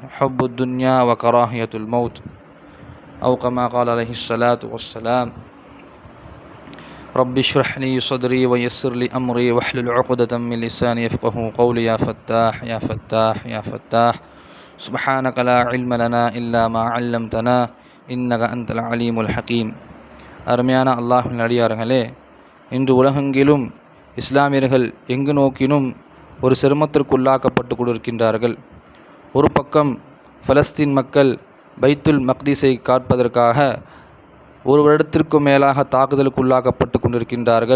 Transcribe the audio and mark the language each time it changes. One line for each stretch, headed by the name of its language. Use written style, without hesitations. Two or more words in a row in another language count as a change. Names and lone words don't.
Arabic: حب الدنيا وكراهية الموت، أو كما قال عليه الصلاة والسلام. رب اشرح لي صدري ويسر لي أمري واحلل عقدة من لساني يفقهوا قولي. يا فتاح يا فتاح يا فتاح سبحانك لا علم لنا إلا ما علمتنا إنك أنت العليم الحكيم.
Tamil: அருமையான அல்லாஹ்வின் அடியார்களே, இன்று உலகெங்கிலும் இஸ்லாமியர்கள் எங்கு நோக்கினும் ஒரு சிரமத்திற்குள்ளாக்கப்பட்டு கொண்டிருக்கின்றார்கள். ஒரு பக்கம் பலஸ்தீன் மக்கள் பைத்துல் மக்திஸை காப்பதற்காக ஒரு வருடத்திற்கும் மேலாக தாக்குதலுக்குள்ளாக்கப்பட்டு கொண்டிருக்கின்றார்கள்.